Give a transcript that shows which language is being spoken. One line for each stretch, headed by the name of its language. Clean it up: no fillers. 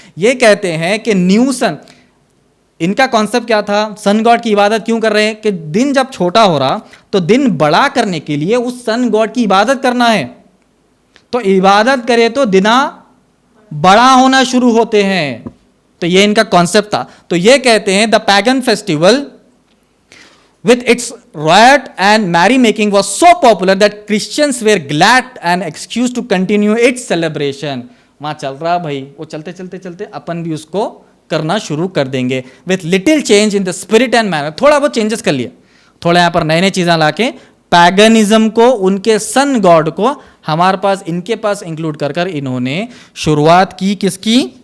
Hindi: ये कहते हैं कि न्यू सन, इनका कॉन्सेप्ट क्या था? सन गॉड की इबादत क्यों कर रहे हैं? कि दिन जब छोटा हो रहा तो दिन बड़ा करने के लिए उस सन गॉड की इबादत करना है, तो इबादत करे तो दिना बड़ा होना शुरू होते हैं। तो ये इनका कॉन्सेप्ट था। तो ये कहते हैं
English: The pagan festival with its riot and merrymaking was so popular that Christians were glad and excused to continue its celebration।
Hindi: वहां चल रहा भाई, वो चलते चलते चलते अपन भी उसको करना शुरू कर देंगे।
English: with little change in the spirit and manner,
Hindi: थोड़ा बहुत चेंजेस कर लिए, थोड़ा यहाँ पर नए नए चीज़ें लाके पैगनिज्म को, उनके सन गॉड को हमारे पास, इनके पास इंक्लूड कर कर इन्होंने शुरुआत की किसकी?